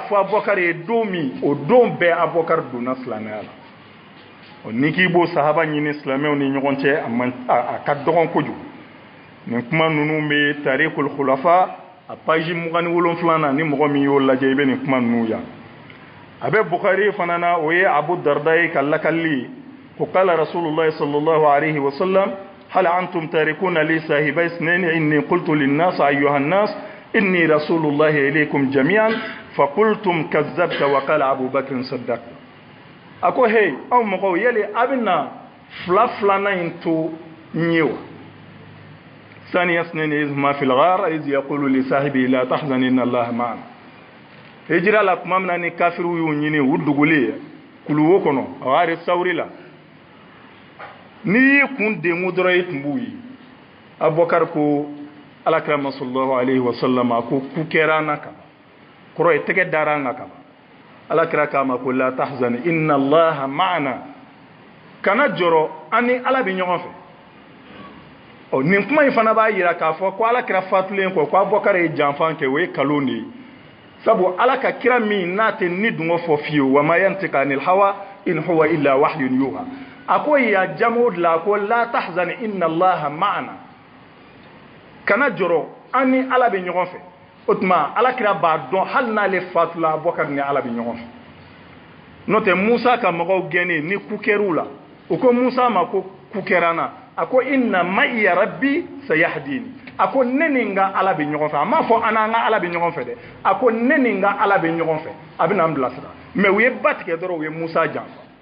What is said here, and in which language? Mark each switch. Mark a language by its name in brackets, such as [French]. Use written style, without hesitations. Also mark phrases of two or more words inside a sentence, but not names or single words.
[Bambara] fɔ Abubakar ye don min o don bɛɛ Abubakar donna silamɛya la n'i k'i b'o sahaba ɲini silamɛw ni ɲɔgɔn cɛ a ka dɔgɔn kojugu nin kuma ninnu bɛ tarikul khulafa a page 27 na ni mɔgɔ min y'o lajɛ i bɛ nin kuma ninnu yan a bɛ Bukhari fana na o ye Abu Darda ye ka lakali ko [Arabic] قال رسول الله صلى الله عليه وسلم هل أنتم تاركون لي صاحبي اثنين إني قلت للناس أيها الناس إني رسول الله إليكم جميعا فقلتم كذبت وقال أبو بكر صدقت [Bambara] ako hey aw mɔgɔw yɛlɛ a bɛna filanan in to n ye wa [Arabic] ثاني اثنين إذ ما في الغار إذ يقول لصاحبه لا تحزن إن الله معنا [Bambara] hijira la kuma min na ni kafiru y'u ɲini u dogolen kuluwo kɔnɔ ghari sawri la n'i y'i kun dengu dɔrɔn i tun b'u ye Abubakar ko alakira [Arabic] صلى الله عليه وسلم [Bambara] a ko ku kɛra an na kaban kɔrɔ ye tɛgɛ dara an ka kaban alakira k'a ma ko [Arabic] لا تحزن إن الله معنا [Bambara] kana jɔrɔ an ni ala bɛ ɲɔgɔn fɛ nin kuma in fana b'a jira k'a fɔ ko alakira fatulen kɔ ko Abubakar ye janfan kɛ o ye kalon de ye sabu ala ka kira min n'a tɛ ni dungo fɔ fiyewu [Arabic] وما ينطق عن الهوى إن هو إلا وحي يوحى [Bambara] a ko ya jamu la ko [Arabic] لا تحزن إن الله معنا [Bambara] kana jɔrɔ an ni ala bɛ ɲɔgɔn fɛ o tuma alakira b'a dɔn hali n'ale fatula Abubakar ni ala bɛ ɲɔgɔn fɛ n'o tɛ Musa ka mɔgɔw gɛnnen ni ku kɛr'u la o ko Musa ma ko ku kɛra n na a ko [Arabic] إن معي ربي سيهدين [Bambara] a ko ne ni n ka ala bɛ ɲɔgɔn fɛ a m'a fɔ an n'an ka ala bɛ ɲɔgɔn fɛ dɛ a ko ne ni n ka ala bɛ ɲɔgɔn fɛ a bɛ na n bilasira mais u ye ba tigɛ dɔrɔn u ye Musa janfa